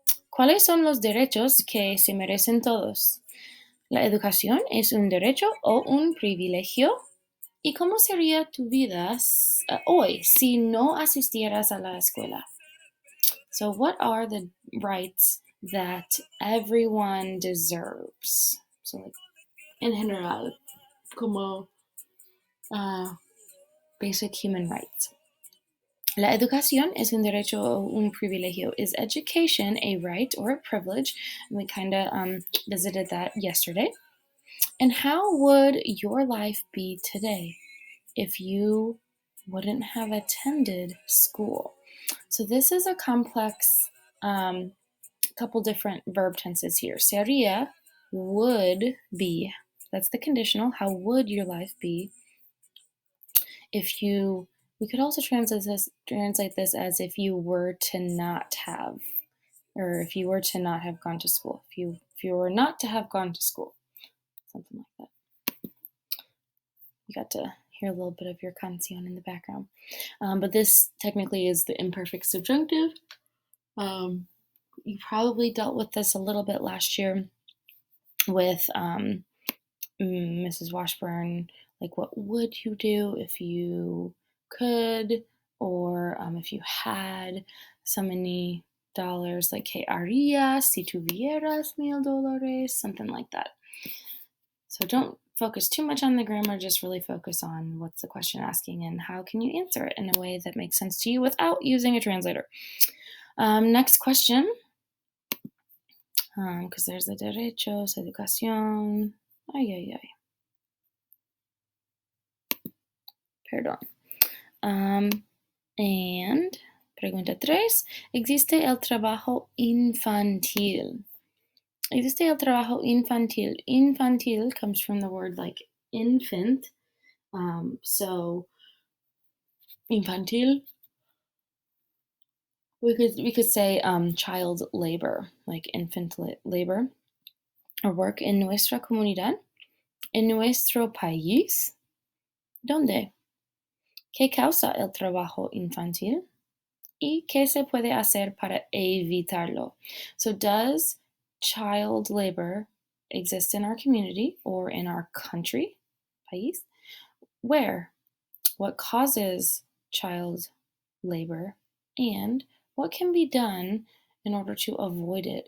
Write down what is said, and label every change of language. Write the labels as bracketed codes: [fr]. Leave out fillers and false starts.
[es] ¿Cuáles son los derechos que se merecen todos? ¿La educación es un derecho o un privilegio? ¿Y cómo sería tu vida hoy si no asistieras a la escuela? [en] So what are the rights that everyone deserves? So like, [es] en general, como [en] basic human rights. [es] La educación es un derecho o un privilegio. [en] Is education a right or a privilege? And we kind of visited that yesterday. And how would your life be today if you wouldn't have attended school? So this is a complex couple different verb tenses here. Sería, would be. That's the conditional. How would your life be if you, we could also translate this as if you were to not have or if you were to not have gone to school, if you were not to have gone to school, something like that. You got to hear a little bit of your canción in the background. But this technically is the imperfect subjunctive. You probably dealt with this a little bit last year with Mrs. Washburn. Like, what would you do if you could, or if you had so many dollars? [es] Like, ¿qué harías si tuvieras $1,000? [en] Something like that. So don't focus too much on the grammar, just really focus on what's the question asking and how can you answer it in a way that makes sense to you without using a translator. Next question, because there's the derechos, educación, perdón. [es] And pregunta 3, ¿existe el trabajo infantil? Existe el trabajo infantil. [en] Infantil comes from the word like infant. So infantil, we could say child labor, like infant labor, or work [es] en nuestra comunidad, en nuestro país. ¿Dónde? ¿Qué causa el trabajo infantil? ¿Y qué se puede hacer para evitarlo? [en] So does child labor exist in our community or in our country, país? Where? What causes child labor? And what can be done in order to avoid it?